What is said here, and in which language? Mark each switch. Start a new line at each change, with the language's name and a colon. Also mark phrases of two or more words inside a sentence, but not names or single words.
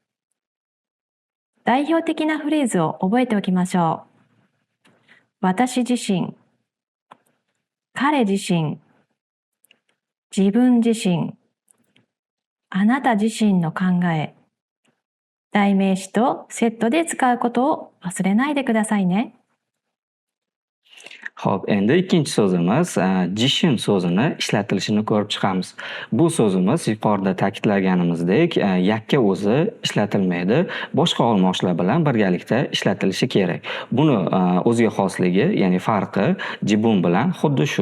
Japanese: 代表的なフレーズを覚えておきましょう。私自身、彼自身、自分自身、あなた自身の考え、代名詞とセットで使うことを忘れないでくださいね。
Uzbek: Xo'p, endi ikkinchi so'zimiz jishin so'zini ishlatilishini ko'rib chiqamiz. Bu so'zimiz yuqorida ta'kidlaganimizdek, yakka o'zi ishlatilmaydi, boshqa olmoshlar bilan birgalikda ishlatilishi kerak. Buni o'ziga xosligi, ya'ni farqi jibun bilan xuddi shu.